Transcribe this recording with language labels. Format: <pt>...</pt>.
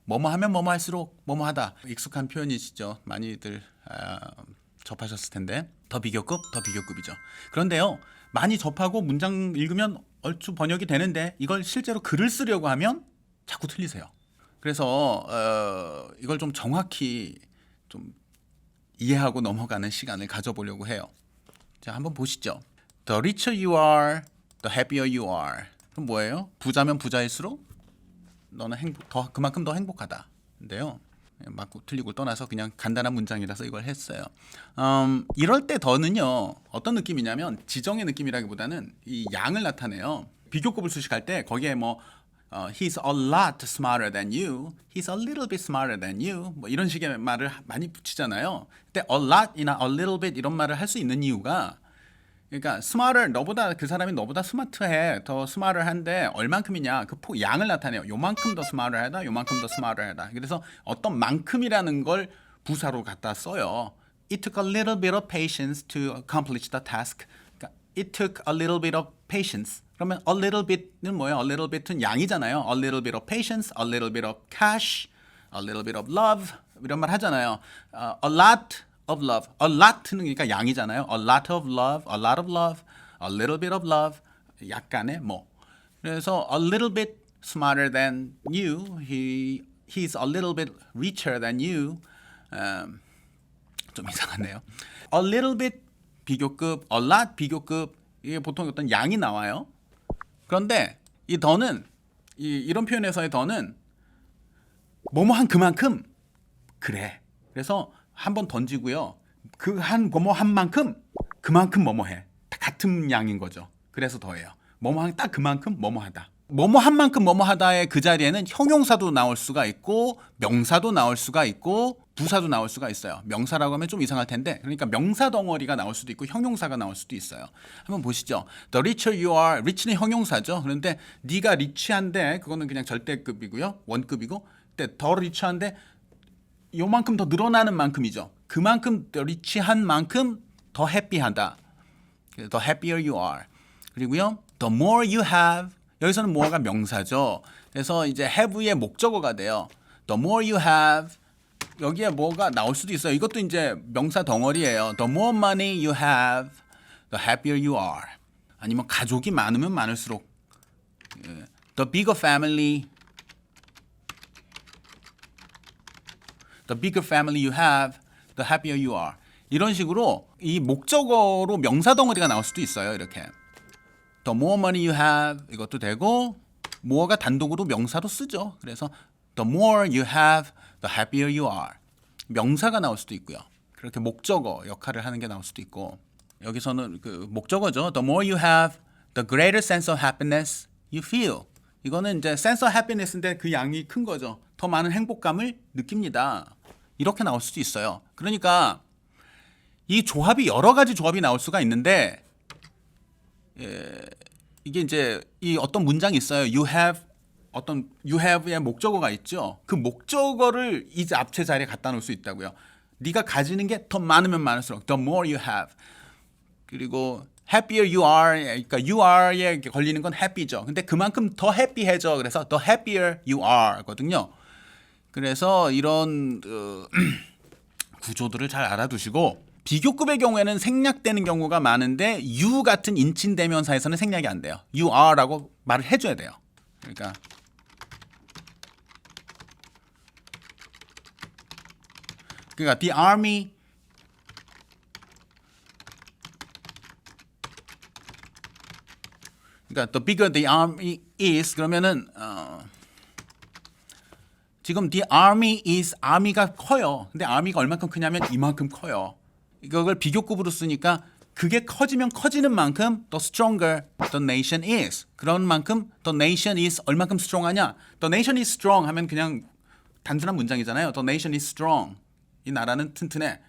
<ko>뭐뭐 하면 뭐뭐 할수록 뭐뭐 하다. 익숙한 표현이시죠. 많이들 접하셨을 텐데 더 비교급, 더 비교급이죠. 그런데요 많이 접하고 문장 읽으면 얼추 번역이 되는데 이걸 실제로 글을 쓰려고 하면 자꾸 틀리세요. 그래서 이걸 좀 정확히 좀 이해하고 넘어가는 시간을 가져보려고 해요. 자, 한번 보시죠.</ko> <en>The richer you are, the happier you are.</en> <ko>그럼 뭐예요? 부자면 부자일수록 너는 그만큼 더 행복하다. 인데요. 맞고 틀리고 떠나서 그냥 간단한 문장이라서 이걸 했어요. 이럴 때 더는요. 어떤 느낌이냐면 지정의 느낌이라기보다는 이 양을 나타내요. 비교급을 수식할 때 거기에 뭐</ko> <en>he's a lot smarter than you, he's a little bit smarter than you,</en> <ko>뭐 이런 식의 말을 많이 붙이잖아요. 근데 a lot이나 a little bit 이런 말을 할 수 있는 이유가 그러니까 smarter 너보다 그 사람이 너보다 스마트해, 더 smarter한데 얼만큼이냐 그 양을 나타내요. 요만큼 더 smarter하다, 요만큼 더 smarter하다. 그래서 어떤 만큼이라는 걸 부사로 갖다 써요.</ko> <en>It took a little bit of patience to accomplish the task. 그러니까 it took a little bit of patience.</en> <ko>그러면 a little bit는 뭐예요?</ko> <en>A little bit은 양이잖아요. A little bit of patience, a little bit of cash, a little bit of love</en> <ko>이런 말 하잖아요.</ko> <en>A lot of love.</en> <ko>A lot는 그러니까 양이잖아요.</ko> <en>A lot of love, a lot of love, a little bit of love.</en> <ko>약간의 뭐.</ko> <en>그래서 a little bit smarter than you. He's a little bit richer than you.</en> <ko>좀 이상하네요.</ko> <en>A little bit 비교급, a lot 비교급.</en> <ko>이게 보통 어떤 양이 나와요. 그런데 이 더는 이런 표현에서의 더는 뭐뭐 한 그만큼 그래. 그래서 한번 던지고요. 그 한 뭐뭐 한 만큼 그만큼 뭐뭐해. 다 같은 양인 거죠. 그래서 더해요. 뭐뭐 한 딱 그만큼 뭐뭐하다. 뭐뭐 한 만큼 뭐뭐하다의 그 자리에는 형용사도 나올 수가 있고 명사도 나올 수가 있고 부사도 나올 수가 있어요. 명사라고 하면 좀 이상할 텐데 그러니까 명사 덩어리가 나올 수도 있고 형용사가 나올 수도 있어요. 한번 보시죠.</ko> <en>The richer you are.</en> <ko>rich는 형용사죠. 그런데 네가 rich한데 그거는 그냥 절대급이고요. 원급이고 근데 더 rich한데 요만큼 더 늘어나는 만큼이죠. 그만큼 더 rich한 만큼 더 happy하다.</ko> <en>The happier you are. 그리고요. The more you have.</en> <ko>여기서는 more가 명사죠. 그래서 이제 have의 목적어가 돼요.</ko> <en>The more you have.</en> <ko>여기에 뭐가 나올 수도 있어요. 이것도 이제 명사 덩어리예요.</ko> <en>The more money you have, the happier you are.</en> <ko>아니면 가족이 많으면 많을수록</ko> <en>the bigger family you have, the happier you are.</en> <ko>이런 식으로 이 목적어로 명사 덩어리가 나올 수도 있어요. 이렇게</ko> <en>the more money you have</en> <ko>이것도 되고 more가 단독으로 명사로 쓰죠.</ko> <en>그래서 the more you have, the happier you are.</en> <ko>명사가 나올 수도 있고요. 그렇게 목적어 역할을 하는 게 나올 수도 있고 여기서는 그 목적어죠.</ko> <en>The more you have, the greater sense of happiness you feel.</en> <ko>이거는 이제 sense of happiness인데 그 양이 큰 거죠. 더 많은 행복감을 느낍니다. 이렇게 나올 수도 있어요. 그러니까 이 조합이 여러 가지 조합이 나올 수가 있는데 이게 이제 이 어떤 문장이 있어요. You have의 목적어가 있죠. 그 목적어를 이 앞체 자리에 갖다 놓을 수 있다고요. 네가 가지는 게 더 많으면 많을수록</ko> <en>the more you have. 그리고 happier you are.</en> <ko>그러니까 you are에 걸리는 건 happy죠. 근데 그만큼 더 happy해져.</ko> <en>그래서 the happier you are거든요.</en> <ko>그래서 이런 구조들을 잘 알아두시고 비교급의 경우에는 생략되는 경우가 많은데 you 같은 인칭 대명사에서는 생략이 안 돼요. you are라고 말을 해줘야 돼요.</ko> <en>그러니까 the army 그러니까 the bigger the army is</en> <ko>그러면은 지금</ko> <en>the army is army가 커요.</en> <ko>근데 army가 얼만큼 크냐면 이만큼 커요. 이걸 비교급으로 쓰니까 그게 커지면 커지는 만큼</ko> <en>the stronger the nation is.</en> <ko>그런 만큼</ko> <en>the nation is</en> <ko>얼만큼 strong하냐?</ko> <en>The nation is strong</en> <ko>하면 그냥 단순한 문장이잖아요.</ko> <en>The nation is strong.</en> <ko>이 나라는 튼튼해.</ko>